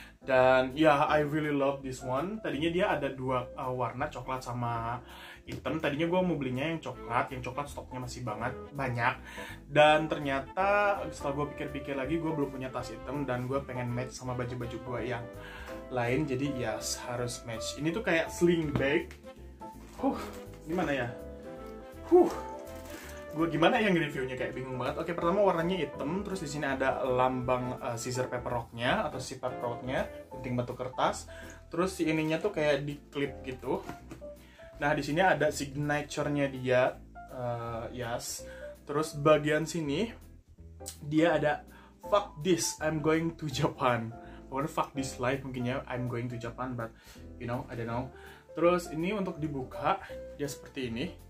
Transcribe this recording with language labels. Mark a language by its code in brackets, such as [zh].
[id] Dan ya [en] I really love this one. [id] Tadinya dia ada dua warna, coklat sama hitam. Tadinya gue mau belinya yang coklat stoknya masih banyak. Dan ternyata setelah gue pikir-pikir lagi, gue belum punya tas hitam dan gue pengen match sama baju-baju gue yang lain. Jadi yes, harus match. Ini tuh kayak sling bag. Gimana ya? Gue gimana yang reviewnya, kayak bingung banget. Oke, pertama warnanya hitam, terus di sini ada lambang scissor paper rock-nya atau si paper rock-nya, gunting batu kertas. Terus si ininya tuh kayak di clip gitu. Nah, di sini ada signature-nya dia, yes. Terus bagian sini dia ada [en] fuck this, I'm going to Japan. [id] Pokoknya [en] fuck this life [id] mungkin ya, [en] I'm going to Japan, but you know, I don't know. [id] Terus ini untuk dibuka dia seperti ini.